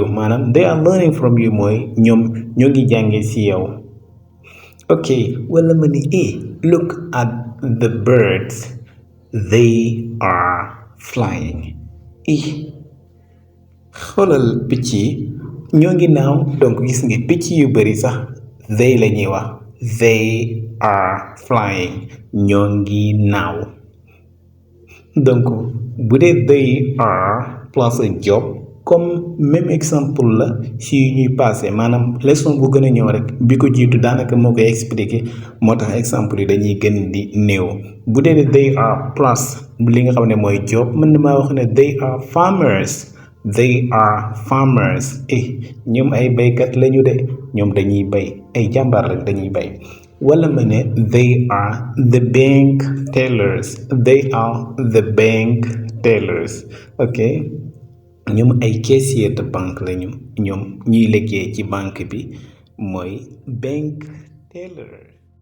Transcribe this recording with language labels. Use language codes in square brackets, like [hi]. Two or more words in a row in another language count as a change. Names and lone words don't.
[wo] Maanaam [en] they are learning from you [wo] mooy ñoom ñoo ngi jàngee ci yow. Ok wala ma ni [en] look at the birds. They are flying. [wo] Xoolal picc yi ñoo ngi naaw donc gis nga picc yu bari sax they la ñuy wax. [en] They are flying. [wo] ñoo ngi naaw. donc bu dee [en] they are plus a job [fr] comme même exemple [wo] la si ñuy passé maanaam leçon bu gën a ñëw rek bi ko jiitu daanaka moo koy expliquer moo tax exemple yi dañuy gën di néew. bu dee ne they are plus li nga xam ne mooy job mën na maa wax ne [en] they are farmers. They are farmers. [wo] ñoom ay baykat lañu de ñoom dañuy bay ay jàmbaar rek dañuy bay. wala ma ne [en] they are the bank tellers. They are the bank tellers. [wo] ok ñoom ay [fr] caissier de banque [wo] lañu ñoom ñuy liggéey ci banque bi mooy [en] bank tellers.